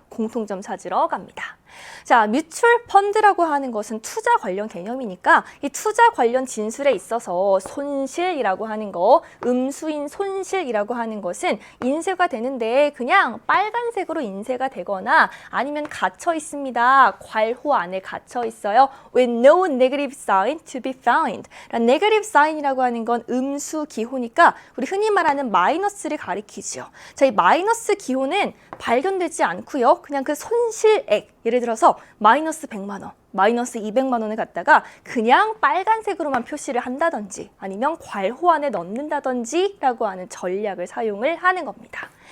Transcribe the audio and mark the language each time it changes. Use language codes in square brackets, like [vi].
[ko] 공통점 찾으러 갑니다. 자, 뮤추얼 펀드라고 하는 것은 투자 관련 개념이니까 이 투자 관련 진술에 있어서 손실이라고 하는 거, 음수인 손실이라고 하는 것은 인쇄가 되는데 그냥 빨간색으로 인쇄가 되거나 아니면 갇혀 있습니다. 괄호 안에 갇혀 있어요. [en] With no negative sign to be found. [ko] negative sign이라고 하는 건 음수 기호니까 우리 흔히 말하는 마이너스를 가리키죠. 자, 이 마이너스 기호는 발견되지 않고요. 그냥 그 손실액, 예를 들어서 마이너스 100만 원, 마이너스 200만 원을 갖다가 그냥 빨간색으로만 표시를 한다든지 아니면 괄호 안에 넣는다든지 라고 하는 전략을 사용을 하는 겁니다.